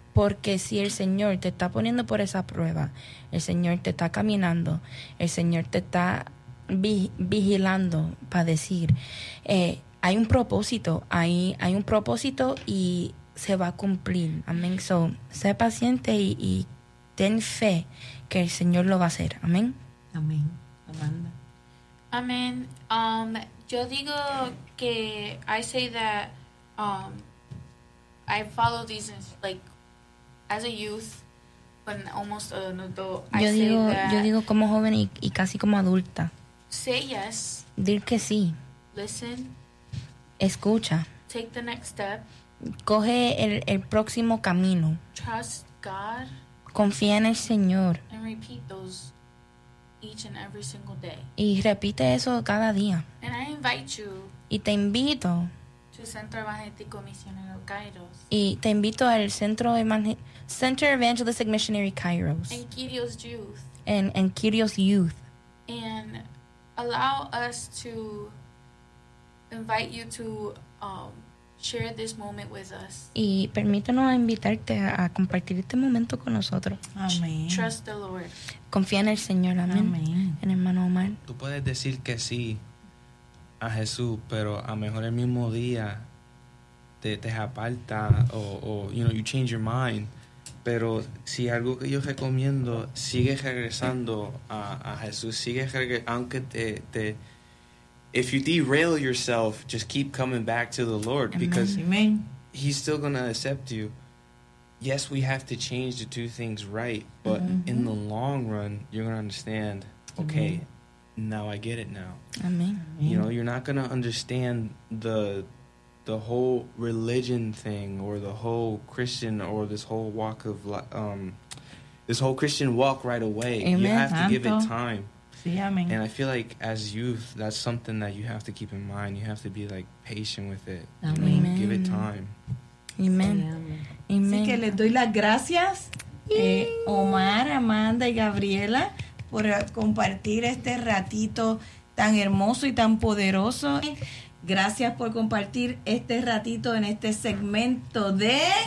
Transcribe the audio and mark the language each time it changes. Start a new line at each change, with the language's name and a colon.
Spanish: Porque si el Señor te está poniendo por esa prueba, el Señor te está caminando, el Señor te está vigilando para decir, hay un propósito, hay un propósito y se va a cumplir. Amén. So, sé paciente y ten fe que el Señor lo va a hacer. Amén. Amén. Amanda. Amén. Yo digo que,
English: I say that, I follow these, like, as a youth, when almost an adult,
Spanish: yo digo como joven y casi como adulta.
English: Say yes.
Spanish: Dir que sí.
English: Listen.
Spanish: Escucha.
English: Take the next step.
Spanish: Coge el próximo camino.
English: Trust God.
Spanish: Confía en el Señor.
English: And repeat those each and every single day.
Spanish: Y repite eso cada día.
English: And I invite you.
Spanish: Y te invito. Centro Evangelístico Misionero Kairos. Y te invito al Center Evangelistic Missionary Kairos.
English: And Kyrios Youth. And Kyrios Youth. And allow us to invite you to share this moment with us.
Spanish: Y permítanos invitarte a compartir este momento con nosotros. Amén.
English: Trust the Lord.
Spanish: Confía en el Señor. Amén. En hermano Omar. Tú puedes decir que sí a Jesús, pero a mejor el mismo día te aparta o
English: you know, you change your mind.
Spanish: Pero si algo que yo recomiendo, sigue regresando a Jesús, sigue aunque te
English: if you derail yourself, just keep coming back to the Lord, because amen. He's still gonna accept you. Yes, we have to change to do things right, but mm-hmm. in the long run, you're gonna understand, okay, mm-hmm. now I get it now. Amen. You know, you're not going to understand the whole religion thing or the whole Christian or this whole walk of this whole Christian walk right away. Amen. You have to give it time.
Spanish: Sí, amen.
English: And I feel like as youth, that's something that you have to keep in mind. You have to be like patient with it. Amen. You know, give it time. Amen. Amen. Amen.
Spanish: Así que les doy las gracias, Omar, Amanda y Gabriela, por compartir este ratito tan hermoso y tan poderoso. Gracias por compartir este ratito en este segmento de